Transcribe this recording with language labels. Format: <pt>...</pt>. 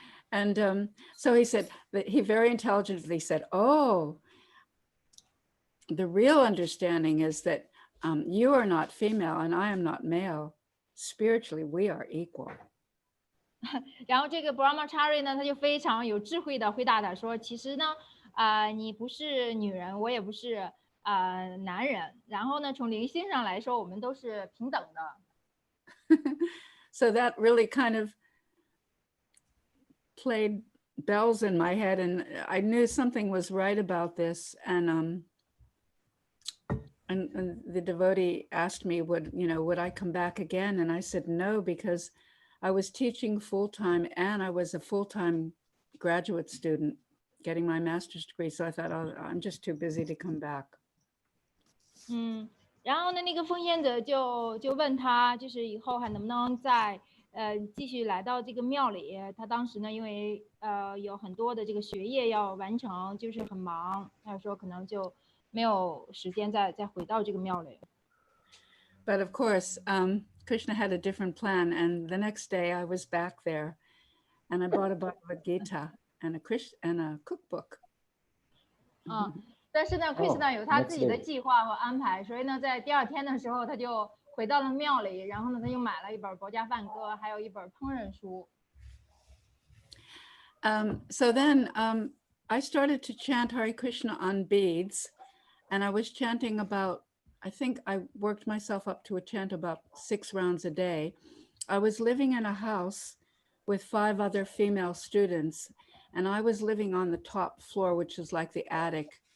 <en>And so he said that he very intelligently said, oh, the real understanding is that you are not female and I am not male. Spiritually, we are equal.</en> <zh>然后这个 brahmachari 呢，他就非常有智慧的回答他说，其实呢，你不是女人，我也不是男人。然后呢，从灵性上来说，我们都是平等的。</zh> <en>So that really kind of played bells in my head, and I knew something was right about this. And the devotee asked me, would I come back again? And I said no, because I was teaching full-time and I was a full-time graduate student getting my master's degree. So I thought, oh, I'm just too busy to come back.</en> <zh>然后呢，那个奉献者就问他，就是以后还能不能再继续来到这个庙里？他当时呢，因为有很多的这个学业要完成，就是很忙，他说可能就没有时间再回到这个庙里。</zh> <en>But of course, Krishna had a different plan, and the next day I was back there, and I bought a Bhagavad Gita and a cookbook.</en> <zh>但是呢，Krishna 有他自己的计划和安排，所以呢，在第二天的时候，他就回到了庙里，然后呢，他又买了一本《国家梵歌》，还有一本烹饪书。</zh> <en>So then I started to chant Hare Krishna on beads, and I was chanting I think I worked myself up to a chant about 6 rounds a day. I was living in a house with 5 other female students, and I was living on the top floor, which is like the attic.</en>